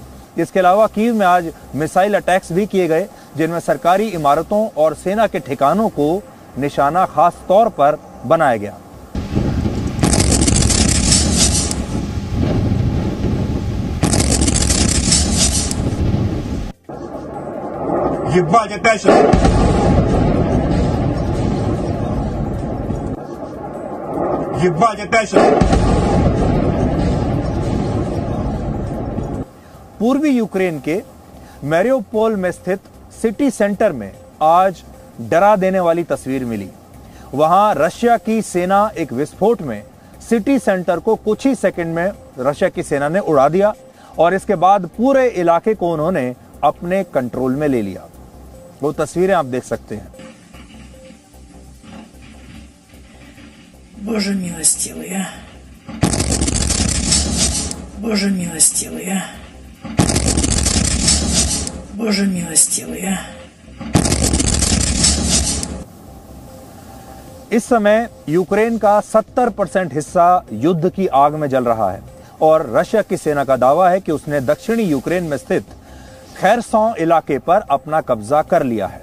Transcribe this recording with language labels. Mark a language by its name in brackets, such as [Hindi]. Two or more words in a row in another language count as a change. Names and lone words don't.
[Hindi] इसके अलावा कीव में आज [English] missile attacks [Hindi] भी किए गए, जिनमें सरकारी इमारतों और सेना के ठिकानों को निशाना खास तौर पर बनाया गया। [Russian] Ебать, опять же! Ебать, опять же! [Hindi] पूर्वी यूक्रेन के मैरियोपोल में स्थित [English] city centre [Hindi] में आज डरा देने वाली तस्वीर मिली। वहां रशिया की सेना एक विस्फोट में [English] city centre [Hindi] को कुछ ही सेकंड में रशिया की सेना ने उड़ा दिया और इसके बाद पूरे इलाके को उन्होंने अपने कंट्रोल में ले लिया। वो तस्वीरें आप देख सकते हैं। [Russian] Боже милостивый, а! Боже милостивый, а! Боже милостивый, а! [Hindi] इस समय यूक्रेन का 70% हिस्सा युद्ध की आग में जल रहा है और रशिया की सेना का दावा है कि उसने दक्षिणी यूक्रेन में स्थित खैरसॉन इलाके पर अपना कब्जा कर लिया है।